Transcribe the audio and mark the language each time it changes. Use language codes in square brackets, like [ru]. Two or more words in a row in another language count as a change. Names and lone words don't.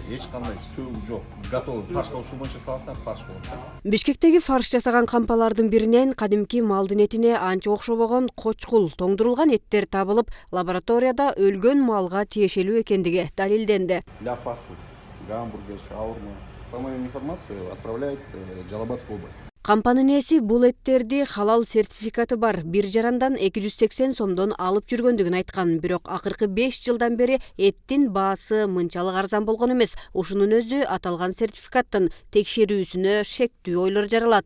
[ky] эч кандай сөөг жок. [ru] Готовый фарш [ky] кошулмайча салса фарш болот. Бишкектеги фарш жасаган кампалардын биринен кадимки малдын этине анча окшобогон кочкул тоңдурулган эттер табылып, лабораторияда өлгөн малга тиешелүү экендиги далилденди. [ru] Для фастфуд, гамбургер, шаурма. По моей информации отправляют Жалалабадскую область. [ky] Кампанын ээси бул эттерди халал сертификаты бар 1 жарандан 280 сомдон алып жүргөндүгүн айткан. Бирок акыркы 5 жылдан бери эттин баасы мынчалык арзан болгон эмес. Ушунун өзү аталган сертификаттын текшерүүсүнө шектүү ойлор жаралат.